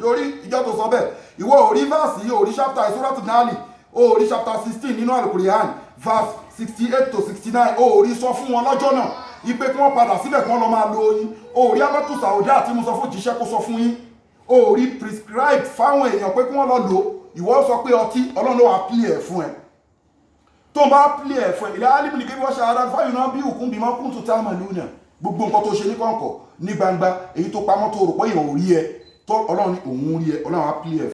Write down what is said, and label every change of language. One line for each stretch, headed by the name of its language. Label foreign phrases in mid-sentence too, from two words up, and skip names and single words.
Yoruba: Lórí ìjọ tó sọ bẹ́ẹ̀, ìwọ orí verse yìí, orí chapter Suratul Nahl, orí chapter 16 nínú Al-Qur'an verse 68 to 69, orí sọ fún wọn lọ́jọ́ náà ipe kí wọ́n padà síbẹ̀ kí wọ́n lọ máa lo oyin. Orí Abatu Sauda tí mo sọ fún jíṣẹ́ kó sọ fún yín, orí prescribe fáwọn èèyàn pé kí wọ́n lọ lò. Ìwọ sọ pé ọtí, Ọlọ́run ló wá pìlì ẹ̀ fún ẹ. Tó bá pìlì ẹ̀ fún ẹ,
Arabic: إلى عالم الغيب والشهادة فينبئكم بما كنتم تعملون.
Yoruba: gbogbo nǹkan tó ṣe ní kọ̀ǹkọ̀ ní gbangba èyí tó pamọ́ tó rò pé èèyàn ò rí ẹ tó ọlọ́run ní òun rí ẹ, ọlọ́run á pílẹ̀ ẹ